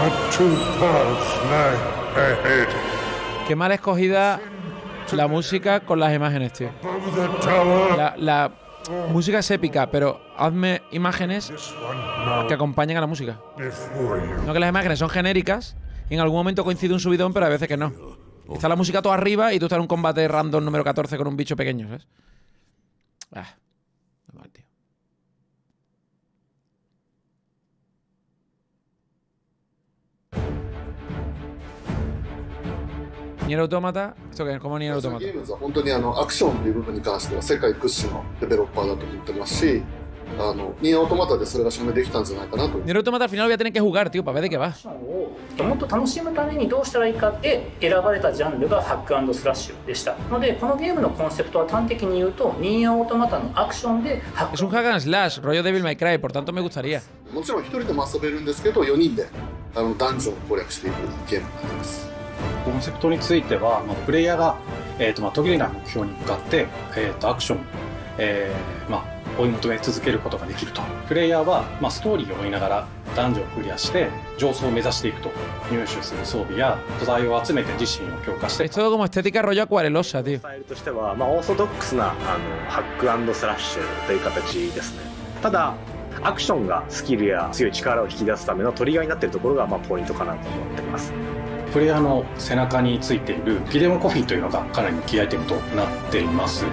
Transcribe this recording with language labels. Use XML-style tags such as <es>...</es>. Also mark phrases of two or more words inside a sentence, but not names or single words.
<en>Two paths lie ahead.</en> <es>Qué mal escogida la música con las imágenes, tío. La música es épica, pero hazme imágenes que acompañen a la música. No que las imágenes son genéricas y en algún momento coincide un subidón, pero a veces que no. Está la música todo arriba y tú estás en un combate random número 14 con un bicho pequeño, ¿sabes? Mal, tío. Nier Automata, ¿esto qué es? ¿Cómo Nier Automata?</es> <ja>ゲームズは本当にアクションっていう部分に関しては世界屈指のデベロッパーだと思ってますし、ニアオートマタでそれが証明できたんじゃないかなと。</ja> <es>Nier Automata al final lo voy a tener que jugar, tío, para ver de qué va.</es> <ja>もっと楽しむためにどうしたらいいかって選ばれたジャンルがハック&スラッシュでしたので、このゲームのコンセプトは端的に言うとニアオートマタのアクションでハック。</ja> <es>Es un</es> <en>hack and slash,</en> <es>rollo Devil May Cry, por tanto me gustaría.</es> <ja>もちろん一人でも遊べるんですけど、4人でダンジョンを攻略していくゲームになります。コンセプトについては、プレイヤーが、途切れない目標に向かって、アクション、追い求め続けることができると。プレイヤーは、ストーリーを追いながらダンジョンをクリアして上層を目指していくと。入手する装備や素材を集めて自身を強化して。</ja> <es>Es todo como estética rollo acuarelosa, tío.</es> <ja>スタイルとしては、オーソドックスなハック&スラッシュという形ですね。ただアクションがスキルや強い力を引き出すためのトリガーになっているところがポイントかなと思っています。プレイヤーの背中についているギデオンコフィーというのがかなりキーアイテムとなっています。</ja>